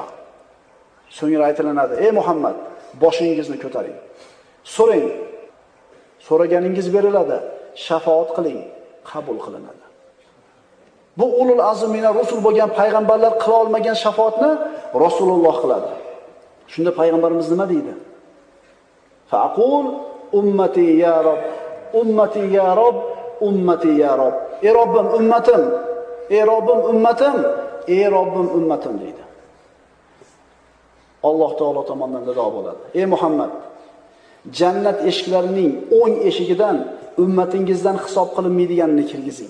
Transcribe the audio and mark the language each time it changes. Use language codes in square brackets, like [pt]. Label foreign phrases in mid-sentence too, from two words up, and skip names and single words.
[uz] So'ngra aytilinadi: "Ey Muhammad, boshingizni ko'taring. So'rang, so'raganingiz beriladi. Shafaat qiling, qabul qilinadi." Bu [ar] أولو العزم من الرسل [uz] bo'lgan payg'ambarlar qila olmagan shafaatni Rasululloh qiladi. Shunda payg'ambarimiz nima deydi? [ar] فأقول أمتي يا رب، أمتي يا رب، أمتي يا رب. [uz] Ey Robbim ummatim, ey Robbim ummatim, ey Robbim ummatim deydi. Alloh taolo tomonidan nido bo'ladi. Ey Muhammad, jannat eshiklarining 10 eshigidan ummatingizdan hisob qilinmaydiganini kirgizing.